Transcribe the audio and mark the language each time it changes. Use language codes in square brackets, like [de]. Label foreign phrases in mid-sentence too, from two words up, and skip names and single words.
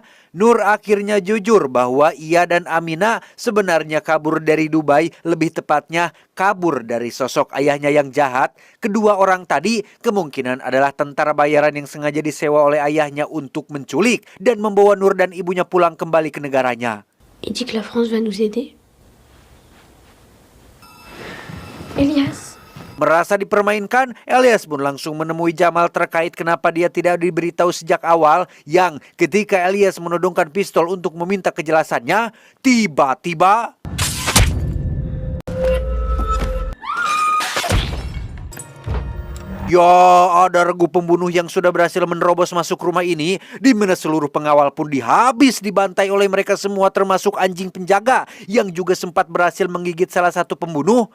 [id] Nur akhirnya jujur bahwa ia dan Aminah sebenarnya kabur dari Dubai, lebih tepatnya kabur dari sosok ayahnya yang jahat. Kedua orang tadi kemungkinan adalah tentara bayaran yang sengaja disewa oleh ayahnya untuk menculik dan membawa Nur dan ibunya pulang kembali ke negaranya. [fr] Il dit que la France va nous aider. [id] Elias. Merasa dipermainkan, Elias pun langsung menemui Jamal terkait kenapa dia tidak diberitahu sejak awal, yang ketika Elias menodongkan pistol untuk meminta kejelasannya, tiba-tiba ya, ada regu pembunuh yang sudah berhasil menerobos masuk rumah ini, di mana seluruh pengawal pun dihabis dibantai oleh mereka semua, termasuk anjing penjaga yang juga sempat berhasil menggigit salah satu pembunuh.